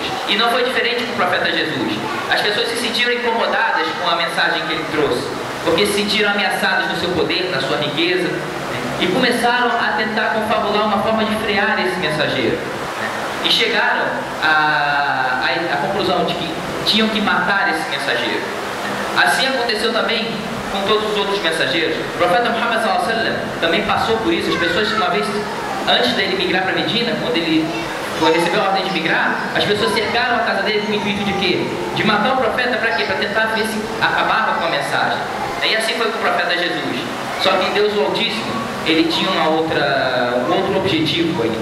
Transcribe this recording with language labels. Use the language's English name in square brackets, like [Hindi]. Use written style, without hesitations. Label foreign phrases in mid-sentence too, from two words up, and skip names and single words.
[Portuguese] E não foi diferente com o profeta Jesus. As pessoas se sentiram incomodadas com a mensagem que ele trouxe, porque se sentiram ameaçadas no seu poder, na sua riqueza, e começaram a tentar confabular uma forma de frear esse mensageiro. E chegaram à conclusão de que tinham que matar esse mensageiro. Assim aconteceu também com todos os outros mensageiros. O profeta Muhammad [Arabic] صلى الله عليه وسلم [Portuguese] também passou por isso. As pessoas, uma vez antes dele migrar para Medina, quando ele recebeu a ordem de migrar, as pessoas cercaram a casa dele com o intuito de quê? De matar o profeta para quê? Para tentar ver se acabava com a mensagem. E assim foi com o profeta Jesus. Só que Deus o Altíssimo, ele tinha um outro objetivo aí.